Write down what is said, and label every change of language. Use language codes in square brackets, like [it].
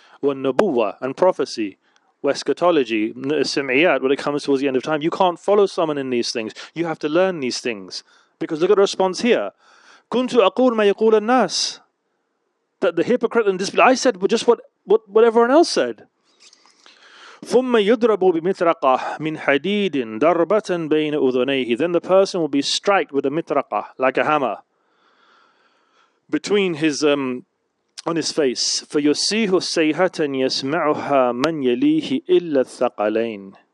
[en] Nubuwa, and prophecy. Eschatology, sim'iyat, when it comes towards the end of time. You can't follow someone in these things. You have to learn these things. Because look at the response here. [ar] كنت أقول ما يقول الناس. [en] That the hypocrite and disbeliever, I said just what everyone else said. [ar] ثم يضرب بمطرقة من حديد ضربة بين أذنيه. [en] Then the person will be struck with a mitraqah, like a hammer, between his on his face. [ar] فيصيح صيحة يسمعها من يليه إلا الثقلين.